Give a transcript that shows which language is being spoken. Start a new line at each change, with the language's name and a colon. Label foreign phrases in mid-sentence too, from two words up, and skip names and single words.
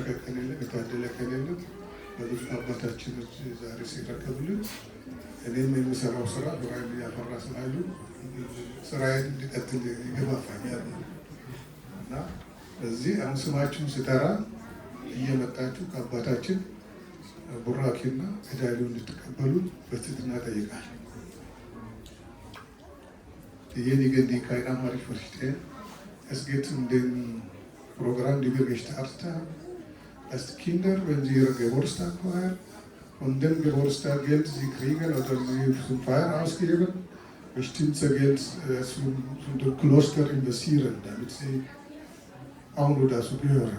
Amharic: ቀን የለም፣ የታደለ ቀን የለም። በብዙ አባታችን ዛሬ ሲረከብልን እኔም የሚሰራው ስራ ብራይል ያፈራ ስላሉ ስራዬን እንዲቀጥል ይገፋፋኛል እና በዚህ አሁን ስማችሁን ስጠራ እየመጣችሁ ከአባታችን ቡራኬና ሜዳሊያ እንድትቀበሉ በትህትና እጠይቃለሁ።
German: Diejenigen, die kein Amharisch verstehen, es geht um den Programm, die wir gestartet haben, dass die Kinder, wenn sie ihren Geburtstag feiern, von dem Geburtstag Geld sie kriegen oder sie zum Feiern ausgeben, bestimmtes Geld zum Kloster investieren, damit sie auch nur dazu gehören.